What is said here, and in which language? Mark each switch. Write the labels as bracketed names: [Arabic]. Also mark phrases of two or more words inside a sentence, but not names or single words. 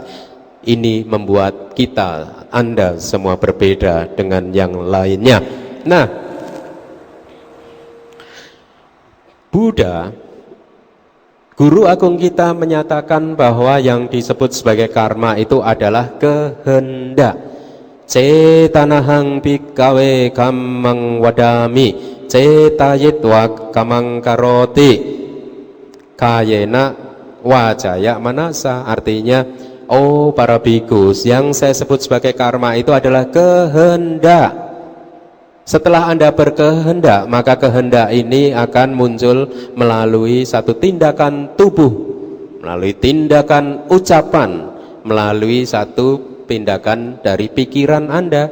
[Indonesian] Ini membuat kita, Anda semua berbeda dengan yang lainnya. Nah, Buddha, guru agung kita, menyatakan bahwa yang disebut sebagai karma itu adalah kehendak. [Pali] Cetanahang bhikkhave kammang wadami cetayitwa kamang karoti kayena wajaya manasa. [Indonesian] Artinya, oh para bhikkhu, yang saya sebut sebagai karma itu adalah kehendak. Setelah Anda berkehendak, maka kehendak ini akan muncul melalui satu tindakan tubuh, melalui tindakan ucapan, melalui satu tindakan dari pikiran Anda.